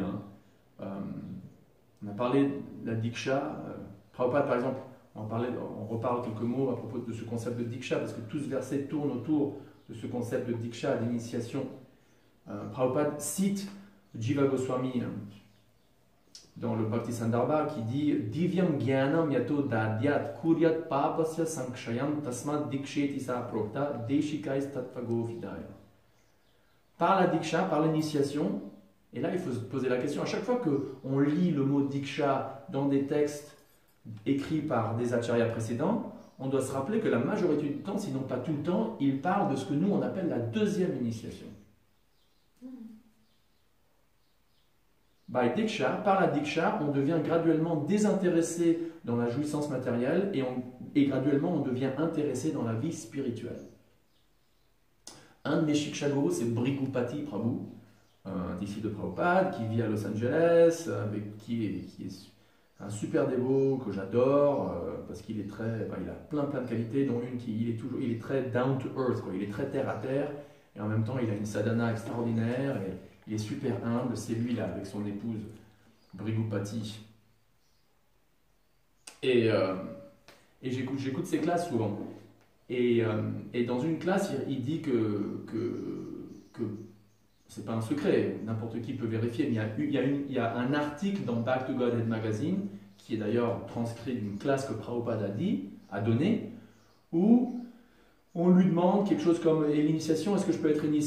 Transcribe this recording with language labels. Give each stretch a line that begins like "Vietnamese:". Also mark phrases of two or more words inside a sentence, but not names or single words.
French: Hein. On a parlé de la Diksha. Prabhupada, par exemple, on reparle quelques mots à propos de ce concept de Diksha, parce que tout ce verset tourne autour de ce concept de Diksha, d'initiation. Prabhupada cite Jiva Goswami dans le Bhakti Sandarbha qui dit
Sanskrit: दिव्यम् ज्ञानम् यतो दद्यात् कुर्यात् पापस्य सङ्क्षयम् तस्मात् दीक्षेति सा प्रोक्ता देशिकैस् तत्वगो विदया.
French: Par la Diksha, par l'initiation, et là il faut se poser la question, à chaque fois qu'on lit le mot Diksha dans des textes écrits par des acharyas précédents, on doit se rappeler que la majorité du temps, sinon pas tout le temps, il parle de ce que nous on appelle la deuxième initiation.
English: By Diksha,
French: par la Diksha, on devient graduellement désintéressé dans la jouissance matérielle et graduellement on devient intéressé dans la vie spirituelle. Un de mes Shikshagurus, c'est Brigupati Prabhu, un disciple de Prabhupada qui vit à Los Angeles, qui est un super dévot que j'adore parce qu'il est très, il a plein de qualités, dont une il est très
English: down to earth,
French: quoi. Il est très terre à terre et en même temps il a une sadhana extraordinaire et il est super humble. C'est lui là avec son épouse Brigupati. Et j'écoute ses classes souvent. Et dans une classe, il dit que c'est pas un secret, n'importe qui peut vérifier, mais il y a un article dans Back to Godhead Magazine, qui est d'ailleurs transcrit d'une classe que Prabhupada a donnée, où on lui demande quelque chose comme l'initiation, est-ce que je peux être initié?